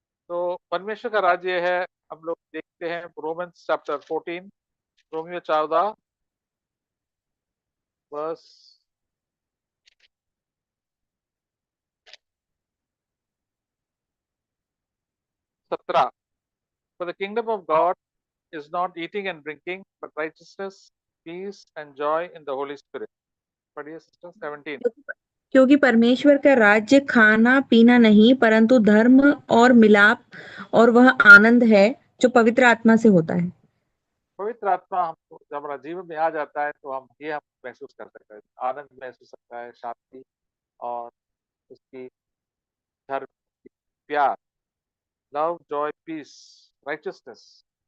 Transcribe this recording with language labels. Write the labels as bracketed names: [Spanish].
[Hindi] तो परमेश्वर का राज्य है, हम लोग देखते हैं Romans chapter 14, Romeo 14 verse 17। [English] For the kingdom of God is not eating and drinking, but righteousness, peace and joy in the Holy Spirit. [Hindi] पढ़िए सिस्टर 17। क्योंकि परमेश्वर का राज्य खाना पीना नहीं परंतु धर्म और मिलाप और वह आनंद है जो पवित्र आत्मा से होता है। पवित्र आत्मा हमको जब हमारा जीवन में आ जाता है तो हम महसूस कर सकते हैं, आनंद महसूस सकता है, शांति और उसकी धर्म, प्यार, [English] Love, joy, peace, righteousness.